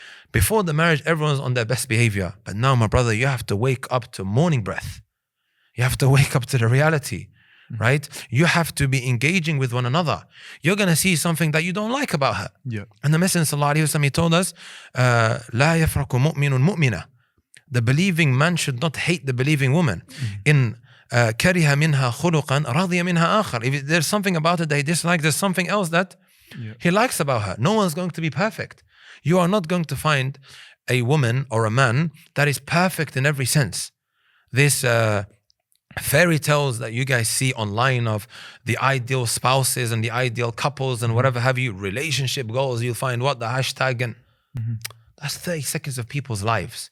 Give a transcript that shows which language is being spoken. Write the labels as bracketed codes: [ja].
[en] Before the marriage, everyone's on their best behavior. But now, my brother, you have to wake up to morning breath. You have to wake up to the reality, right? You have to be engaging with one another. You're going to see something that you don't like about her. Yeah. And the Messenger sallallahu alaihi wasallam, he told us, [ar] لا يفرق مؤمن مؤمنة. [en] The believing man should not hate the believing woman. [ar] In كره منها خلقا رضي منها آخر. [en] If there's something about it that he dislikes, there's something else that he likes about her. No one's going to be perfect. You are not going to find a woman or a man that is perfect in every sense. This fairy tales that you guys see online of the ideal spouses and the ideal couples and whatever have you, relationship goals, you'll find the hashtag, and that's 30 seconds of people's lives.